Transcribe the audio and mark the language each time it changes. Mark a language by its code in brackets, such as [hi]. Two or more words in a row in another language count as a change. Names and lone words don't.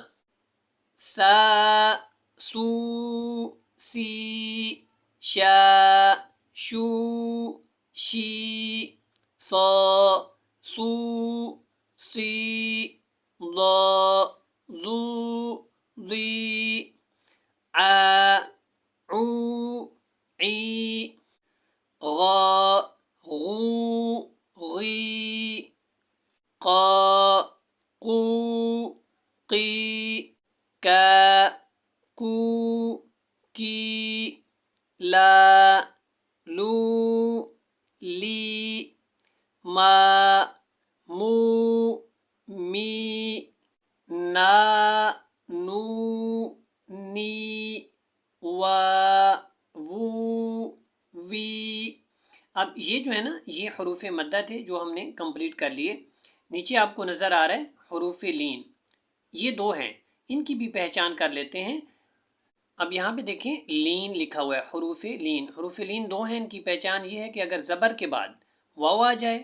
[ar] سا، سو، سی، شا، شو، شی، صا، سو، سی، ضا، ذو، ضی، عا، عو، عی، غا، غو، غی، قا، قو، قی، کا، کو، کی، لا، لو، لی، ما، مو، می، نا، نو، نی، وا، وو، وی۔ [ur] اب یہ جو ہے نا یہ حروف مدہ تھے جو ہم نے کمپلیٹ کر لیے۔ نیچے آپ کو نظر آ رہا ہے حروف لین، یہ دو ہیں، ان کی بھی پہچان کر لیتے ہیں۔ اب یہاں پہ دیکھیں لین لکھا ہوا ہے، حروف لین، حروف لین دو ہیں، ان کی پہچان یہ ہے کہ اگر زبر کے بعد واو آ جائے